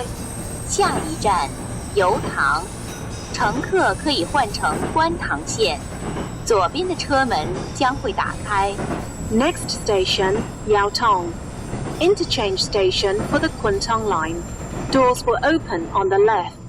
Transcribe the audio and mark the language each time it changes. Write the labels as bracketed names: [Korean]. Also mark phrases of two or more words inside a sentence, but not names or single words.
[Cantonese] 下一站油塘，乘客可以換乘觀塘線，左邊的車門將會打開。 [English] Next station, Yau Tong. Interchange station for the Kwun Tong line. Doors will open on the left.